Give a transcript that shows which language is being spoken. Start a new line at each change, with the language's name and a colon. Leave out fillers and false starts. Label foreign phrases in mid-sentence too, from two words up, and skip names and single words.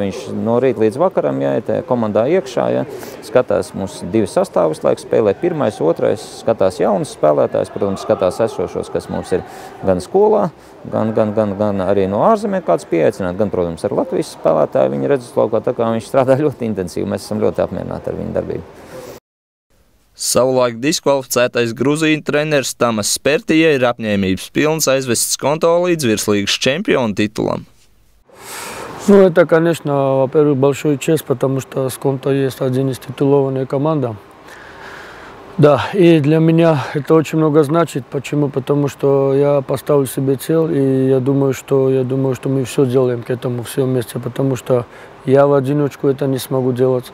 Latvian: Viņš no rīta līdz vakaram iet komandā iekšā, skatās mums divi sastāvi visu laiku, spēlē pirmais, otrais, skatās jaunus spēlētājus, protams, skatās esošos, kas mums ir gan skolā, gan arī no ārzemēm kāds pieaicināt, gan, protams, ar Latvijas spēlētāju viņa redzeslaukā, tā kā viņš strādā ļoti intensīvi, mēs esam ļoti apmierināti ar viņa darbību. Savulaik diskvalificētais Gruzīņu treneris Tamas Bertija ir apņēmības pilns aizvest Skonto līdz virslīgas čempionu tитуlam.
Russian: Это, конечно, во-первых, большой честь, потому что Skonto есть один из титулованных команд. Да, и для меня это очень много значит. Почему? Потому что я поставил себе цель, и я думаю, что мы все сделаем к этому, все вместе, потому что я в одиночку это не смогу делать.